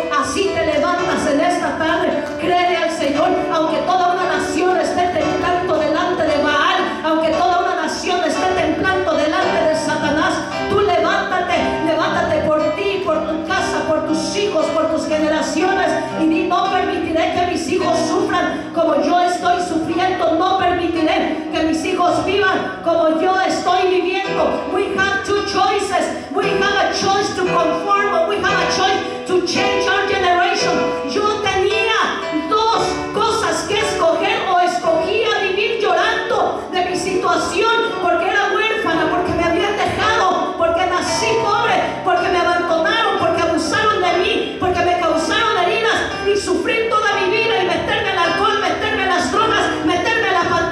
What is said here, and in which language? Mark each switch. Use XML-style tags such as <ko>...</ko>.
<es>Así te levantas en esta tarde, créele al Señor, aunque toda una nación esté temblando delante de Baal, aunque toda una nación esté temblando delante de Satanás, tú levántate por ti, por tu casa, por tus hijos, por tus generaciones, y di, no permitiré que mis hijos sufran como yo estoy sufriendo, no permitiré que mis hijos vivan como yo estoy viviendo.</es> <en>We have two choices. We have a choice to conform, or we have a choice to change our generation.</en> <es>Yo tenía 2 cosas que escoger: o escogía vivir llorando de mi situación porque era huérfana, porque me habían dejado, porque nací pobre, porque me abandonaron, porque abusaron de mí, porque me causaron heridas y sufrir toda mi vida y meterme al alcohol, meterme a las drogas, meterme a la</es>